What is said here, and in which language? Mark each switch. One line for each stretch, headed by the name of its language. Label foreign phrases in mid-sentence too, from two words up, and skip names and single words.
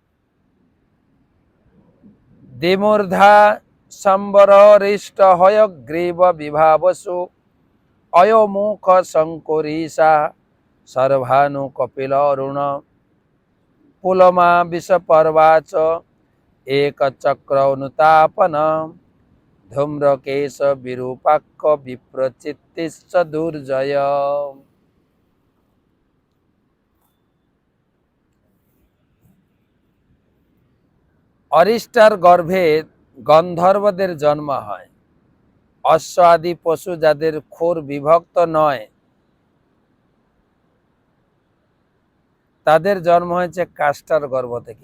Bangla: দ্বিমূর্ধা সম্বরহরিষ্ট হয়গ্রীব বিভাবসু অয়মুখ শঙ্কুরিষা সর্বানু কপিলরুণ পুলমা বিষপর্বাচ একচক্র অনুতাপন ধূম্রকেশ বিরূপাক্ষ বিপ্রচিত্তিশ্চ দুর্জয়। অরিষ্টার গর্ভে গন্ধর্বদের জন্ম হয়। অশ্ব আদি পশু যাদের খুর বিভক্ত নয় তাদের জন্ম হয়েছে কাষ্টার গর্ভ থেকে।